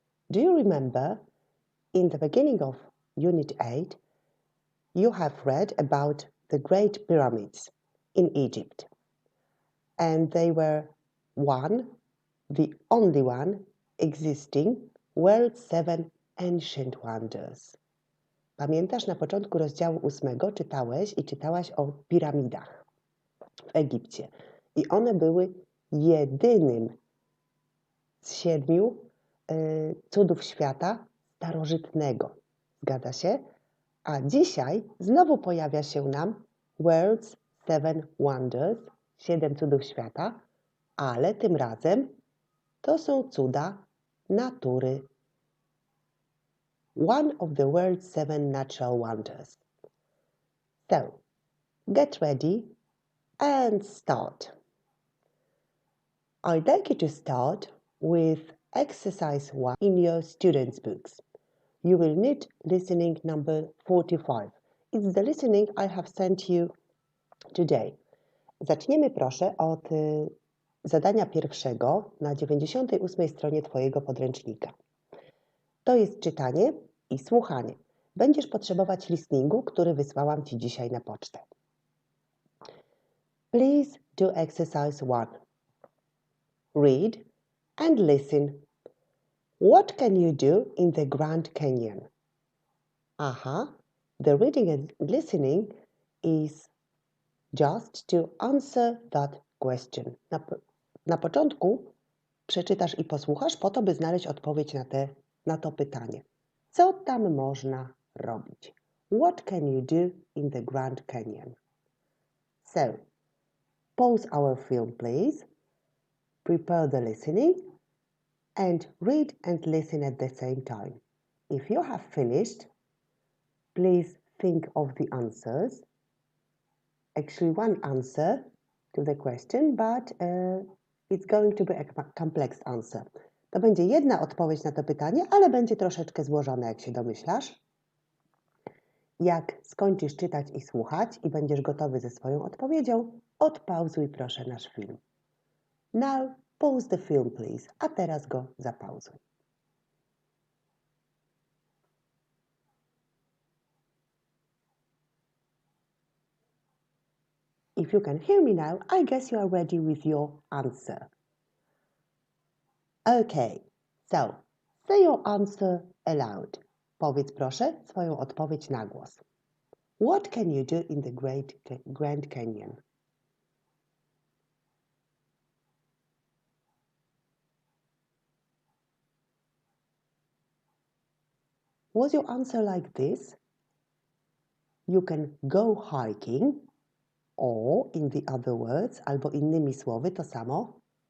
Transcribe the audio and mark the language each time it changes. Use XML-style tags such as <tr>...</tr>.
<en>Do you remember in the beginning of Unit 8 you have read about the Great Pyramids in Egypt, and they were the only one existing world's 7 ancient wonders.</en> <pl>Pamiętasz, na początku rozdziału 8 czytałaś o piramidach w Egipcie. I one były jedynym z 7 cudów świata starożytnego. Zgadza się? A dzisiaj znowu pojawia się nam</pl> <en>World's 7 Wonders,</en> <pl>7 cudów świata, ale tym razem to są cuda natury.</pl> <en>One of the world's 7 natural wonders. So, get ready and start. I'd like you to start with exercise 1 in your students' books. You will need listening number 45. It's the listening I have sent you today.</en> <pl>Zaczniemy proszę od zadania pierwszego na 98 stronie Twojego podręcznika. To jest czytanie i słuchanie. Będziesz potrzebować listeningu, który wysłałam Ci dzisiaj na pocztę.</pl> <en>Please do exercise 1. Read and listen. What can you do in the Grand Canyon? The reading and listening is just to answer that question.</en> <pl>Na początku przeczytasz i posłuchasz po to, by znaleźć odpowiedź na to pytanie. Co tam można robić?</pl> <en>What can you do in the Grand Canyon? So, pause our film, please. Prepare the listening and read and listen at the same time. If you have finished, please think of the answers. Actually, one answer to the question, but it's going to be a complex answer.</en> <pl>To będzie jedna odpowiedź na to pytanie, ale będzie troszeczkę złożone, jak się domyślasz. Jak skończysz czytać i słuchać i będziesz gotowy ze swoją odpowiedzią, odpauzuj proszę nasz film.</pl> <en>Now, pause the film, please.</en> <pl>A teraz go zapauzuj.</pl> <en>If you can hear me now, I guess you are ready with your answer. Okay, so say your answer aloud.</en> <pl>Powiedz proszę swoją odpowiedź na głos.</pl> <en>What can you do in the Grand Canyon? Was your answer like this? You can go hiking, or in the other words,</en> <pl>albo innymi słowy to samo.</pl>